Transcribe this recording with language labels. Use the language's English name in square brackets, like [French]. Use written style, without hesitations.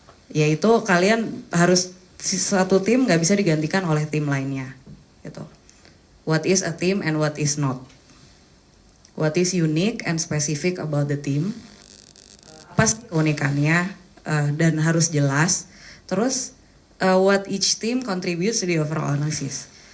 [Indonesian] Yaitu kalian harus satu tim nggak bisa digantikan oleh tim lainnya. Gitu. [English] What is a team and what is not? What is unique and specific about the team? [Indonesian] Apa keunikannya dan harus jelas. Terus [English] what each team contributes to the overall analysis.